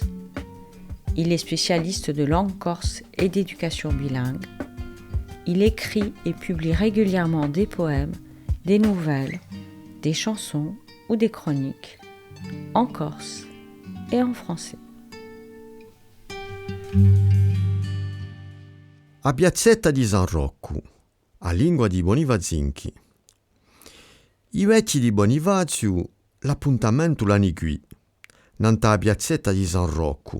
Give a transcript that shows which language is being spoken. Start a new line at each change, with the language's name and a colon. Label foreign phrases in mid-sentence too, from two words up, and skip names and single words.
French: Il est spécialiste de langue corse et d'éducation bilingue. Il écrit et publie régulièrement des poèmes, des nouvelles, des chansons ou des chroniques, en corse et en français.
Corsican: A Piazzetta di San Rocco, a lingua di Bonifazinchi.
Italian: I vecchi di Bonifazio l'appuntamento l'hanno qui, nanta a Piazzetta di San Rocco.